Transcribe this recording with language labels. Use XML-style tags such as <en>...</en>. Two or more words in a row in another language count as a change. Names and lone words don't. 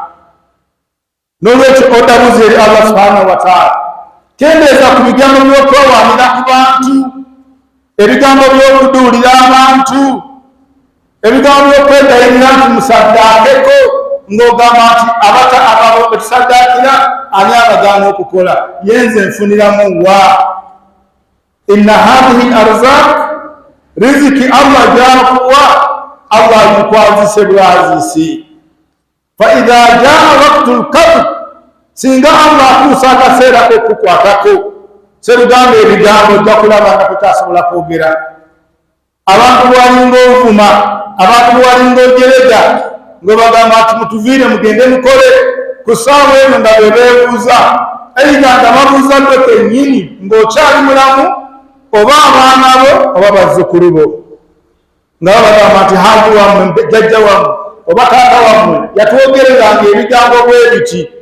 <lg>N'olwekyo odabuzi eri Allah</lg> <ar>سبحانه وتعالى,</ar> <lg>kendeeza ku bigambo by'okwewaanira ku bantu, ebigambo by'okuduulira abantu, ebigambo by'okwegayirira nti musaddaakeko, ng'ogamba nti ababo betusaddaakira ani abagaana okukola, yenze nfuniramu wa.</lg> <ar>إن هذه أرزاق,</ar> <lg>riziki Allah gy'akuwa, Allah agikwazise bwazisi.</lg> <ar>فإذا جاء وقت القبض,</ar> <lg>singa Allah akuusa akaseera k'okukwatako, serugamba ebigambo ojja kulaba nga tokyasobola kwogera. Abantu bwalinga ovuma, abantu bwalinga ojerega, ng'obagamba nti mutuviire mugende mukole, ku ssaawa eno nga be beebuuza, eitha nga babuuza ggwe kennyini ng'okyali mulamu, oba abaana bo oba bazzukulu bo, nga babagamba nti haji wammwe, jjajja wammwe oba taata wammwe yatwogereranga ebigambo bwe biti.</lg>